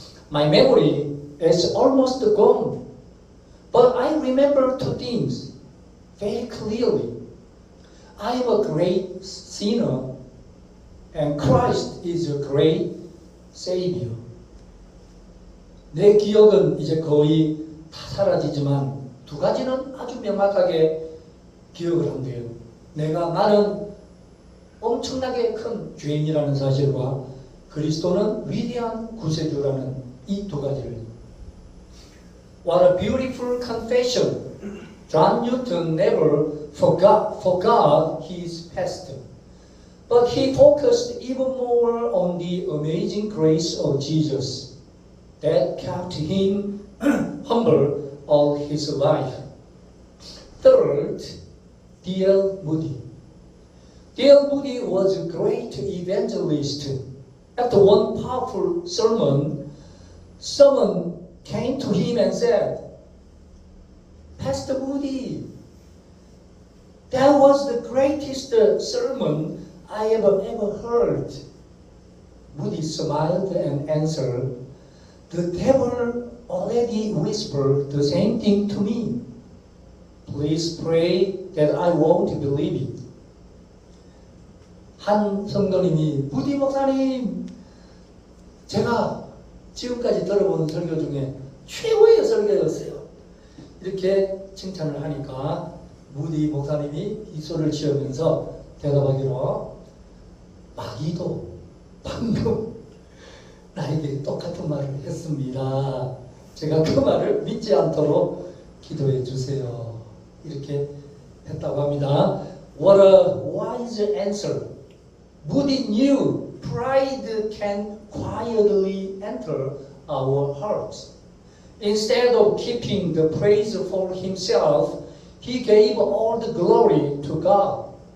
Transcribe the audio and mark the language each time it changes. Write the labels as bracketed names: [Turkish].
[English] My memory is almost gone, but I remember 2 things very clearly. I am a great sinner, and Christ is a great Savior. [Korean] 내 기억은 이제 거의 다 사라지지만 2 가지는 아주 명확하게 기억을 한대요. 나는 엄청나게 큰 죄인이라는 사실과 그리스도는 위대한 구세주라는 이 2 가지를. [English] What a beautiful confession. John Newton never forgot his past, but he focused even more on the amazing grace of Jesus that kept him humble all his life. Third, D.L. Moody. D.L. Moody was a great evangelist. After one powerful sermon, someone came to him and said, Pastor Moody, that was the greatest sermon I ever heard. Moody smiled and answered, the devil already whispered the same thing to me. Please pray that I won't believe it. [Korean] 한 성도님이 무디 목사님, 제가 지금까지 들어본 설교 중에 최고의 설교였어요. 이렇게 칭찬을 하니까 무디 목사님이 이소를 지으면서 대답하기로 마귀도 방금 나에게 똑같은 말을 했습니다. 제가 그 말을 믿지 않도록 기도해 주세요. 이렇게 했다고 합니다. [English] What a wise answer. Moody knew pride can quietly enter our hearts. Instead of keeping the praise for himself, he gave all the glory to God.